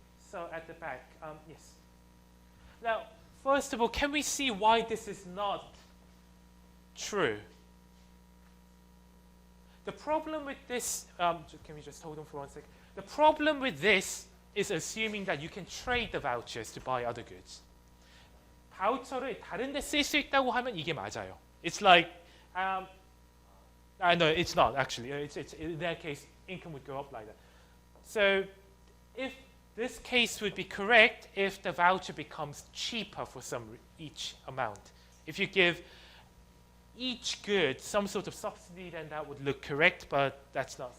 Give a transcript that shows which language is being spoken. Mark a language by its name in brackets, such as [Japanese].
[English] So at the back, yes. Now, first of all, can we see why this is not true? The problem with this, can we just hold on for 1 second? The problem with this is assuming that you can trade the vouchers to buy other goods. [Korean] 바우처를 다른 데 쓸 수 있다고 하면 이게 맞아요. [English] It's like, no, it's not actually. It's in that case, income would go up like that. So if this case would be correct if the voucher becomes cheaper for each amount. If you give each good some sort of subsidy, then that would look correct, but that's not.